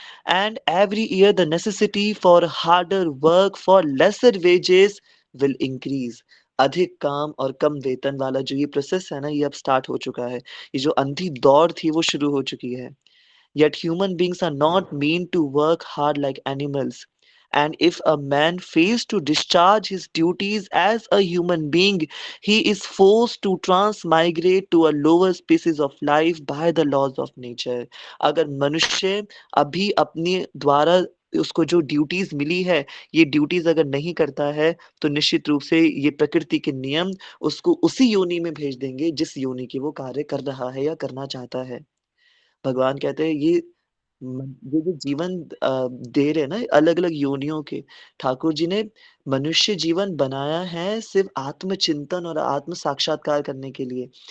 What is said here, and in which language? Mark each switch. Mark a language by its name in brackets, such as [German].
[English] And every year the necessity for harder work for lesser wages will increase. [Hindi] अधिक काम और कम वेतन वाला जो ये प्रोसेस है ना, ये अब स्टार्ट हो चुका है. ये जो अंधी दौड़ थी वो शुरू हो चुकी है. [English] Yet human beings are not meant to work hard like animals. And if a man fails to discharge his duties as a human being, he is forced to transmigrate to a lower species of life by the laws of nature. [Hindi] अगर मनुष्य अभी अपने द्वारा उसको जो duties मिली है, ये duties अगर नहीं करता है, तो निश्चित रूप से ये प्रकृति के नियम उसको उसी योनि में भेज देंगे जिस योनि की वो कार्य कर रहा है या करना चाहता है. भगवान कहते हैं ये जो जीवन दे रहे हैं ना अलग-अलग योनियों के, ठाकुर जी ने मनुष्य जीवन बनाया है सिर्फ़ आत्मचिंतन और आत्म साक्षात्कार करने के लिए.